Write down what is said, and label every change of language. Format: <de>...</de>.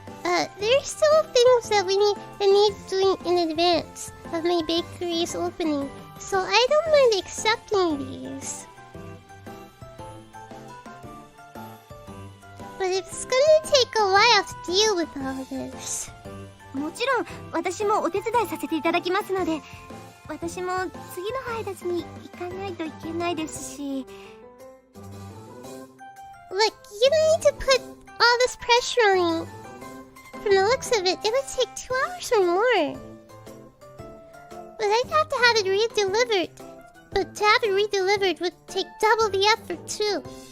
<en>There's still things that need doing in advance of my bakery's opening, so I don't mind accepting these. But it's gonna take a while to deal with all this.</en> <ja>もちろん私もお手伝いさせていただきますので、私も次の配達に行かないといけないですし。</ja> <en>Look, you don't need to put all this pressure on me. From the looks of it, it would take 2 hours or more. But I'd have to have it redelivered. But to have it redelivered would take double the effort too.</en>